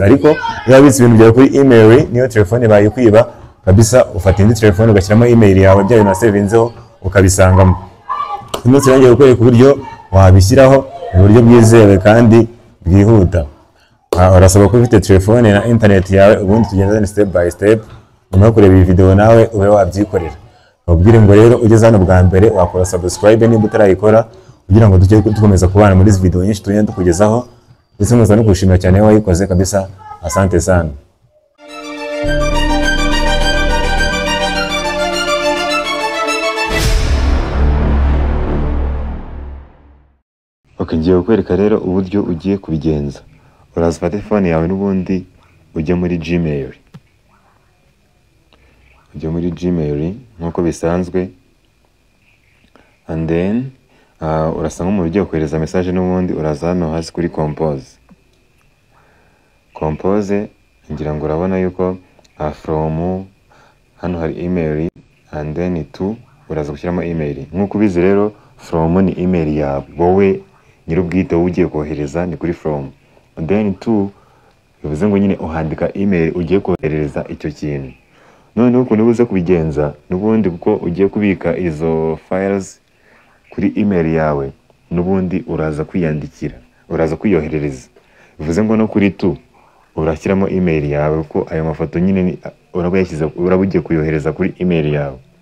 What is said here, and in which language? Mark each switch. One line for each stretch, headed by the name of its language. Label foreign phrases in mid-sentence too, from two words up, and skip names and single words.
Kinyarwanda: Ariko iyo wabitse ibintu byawe kuri email niyo telefone bayikwiba kabisa, ufata indi telefone ugashyiramo email yawe, bya bintu wasevinzeho ukabisangamo. Uyu munsi rero ngiye kukwereka uburyo wabishyiraho mu buryo bwizewe kandi bwihuta. Urasaba ko ufite telefone na internet yawe, ubundi tugendane
English: step by step.
Kinyarwanda: Nyuma yo kureba iyi video nawe ube wabyikorera. Ubwire ngo rero ugeze hano bwa mbere wakora subscribe niba utarayikora, kugira ngo tujye dukomeza kubana muri izi video nyinshi tugenda tukugezaho. Ndetse muza no kushimira cyane wayikoze kabisa,
Swahili: asante sana.
Kinyarwanda: Ngiye kukwereka rero uburyo ugiye kubigenza. Uraza telefone yawe n'ubundi ujye muri Gmail. Ujye muri Gmail nkuko bisanzwe,
English: and then
Kinyarwanda: urasanga mu buryo kohereza message n'ubundi uraza hano hasi kuri compose. Ngira ngo urabona yuko from hano hari email
English: and then
Kinyarwanda: to uraza gushyiramo email. Nkuko ubizi rero from ni email yawe wowe nyir'ubwite ugiye kohereza, ni kuri from.
English: And then
Kinyarwanda: to bivuze ngo nyine uhandika email ugiye kohereza icyo kintu. None uko nibuze kubigenza n'ubundi kuko ugiye kubika izo files kuri email yawe, n'ubundi uraza kwiyandikira, uraza kuyoherereza. Bivuze ngo no kuri to urashyiramo email yawe, kuko ayo mafoto nyine urabugiye kuyohereza kuri email yawe.